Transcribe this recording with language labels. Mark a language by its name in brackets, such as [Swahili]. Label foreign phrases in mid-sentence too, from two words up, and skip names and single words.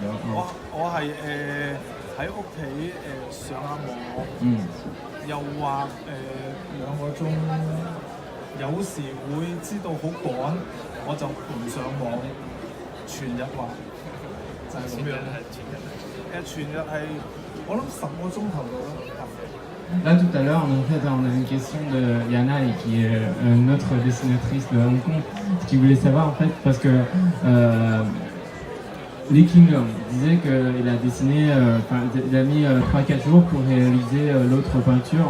[Cantonese] 我係喺屋企上下網，又畫2個鐘，有時會知道好趕，我就唔上網，全日畫，就係咁樣。全日係我諗10個鐘頭到啦。 [French] Là tout à l'heure, en fait, on a une question de Yana qui est notre dessinatrice de Hong Kong, qui voulait savoir en fait parce que Lee King disait qu'il a dessiné, il a mis 3-4 jours pour réaliser l'autre peinture.